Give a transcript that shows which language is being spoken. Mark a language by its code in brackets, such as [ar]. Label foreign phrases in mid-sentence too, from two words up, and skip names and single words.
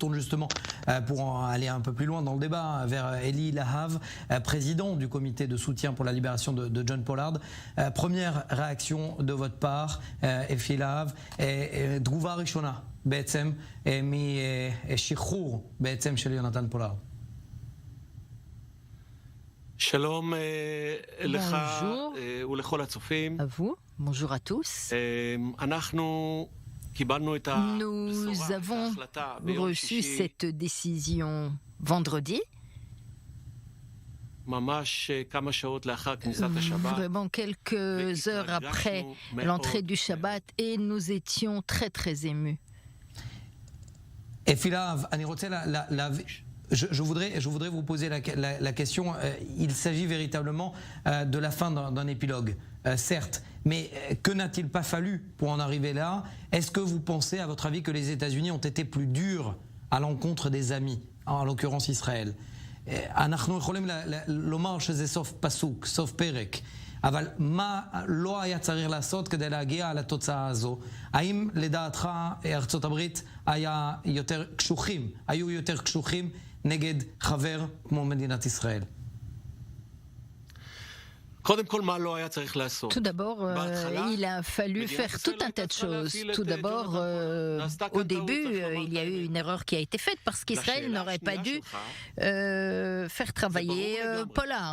[fr] tourne justement, pour aller un peu plus loin dans le débat, vers Eli Lahav, président du comité de soutien pour la libération de John Pollard. Première réaction de votre part, Efi Lahav, [he] תגובה ראשונה בעצם משחרור בעצם של יונתן פולארד. שלום לך ולכל הצופים. [fr] À vous, bonjour à tous. [he] אנחנו קיבלנו את [fr] Nous avons reçu cette décision vendredi. [he] ממש כמה שעות לאחר כניסת השבת. [fr] Vraiment quelques heures après l'entrée du Shabbat, et nous étions très très émus. Efi Lahav, [he] אני רוצה [fr] Je voudrais vous poser la question. Il s'agit véritablement de la fin d'un épilogue, certes, mais que n'a-t-il pas fallu pour en arriver là? Est-ce que vous pensez, à votre avis, que les États-Unis ont été plus durs à l'encontre des amis, en l'occurrence Israël? [he] אנחנו יכולים לומר שזה סוף פסוק, סוף פרק, אבל מה לא היה צריך לעשות כדי להגיע לתוצאה הזו? האם לדעתך ארצות הברית היו יותר קשוחים נגד חבר כמו מדינת ישראל? [fr] Tout d'abord, il a fallu faire tout un tas de choses. Tout d'abord, au début, il y a eu une erreur qui a été faite parce qu'Israël n'aurait pas dû faire travailler Pollard.